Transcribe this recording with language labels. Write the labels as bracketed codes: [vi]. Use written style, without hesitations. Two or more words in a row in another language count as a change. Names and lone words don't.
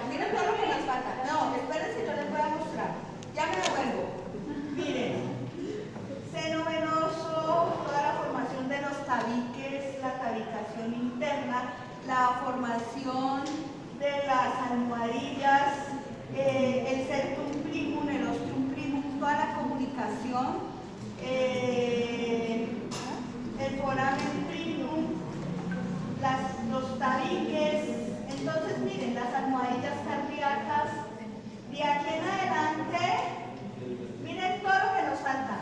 [es] Miren todo lo que nos falta. No, espérense, yo les voy a mostrar. Ya me devuelvo. Miren, seno venoso, toda la formación de los tabiques, la tabicación interna, la formación de las almohadillas, el [la] septum primum, [es] el [la] ostium primum, [es] toda la comunicación, el [la] foramen primum, [es] los tabiques. Entonces miren, las almohadillas cardíacas. De aquí en adelante, miren todo lo que nos falta.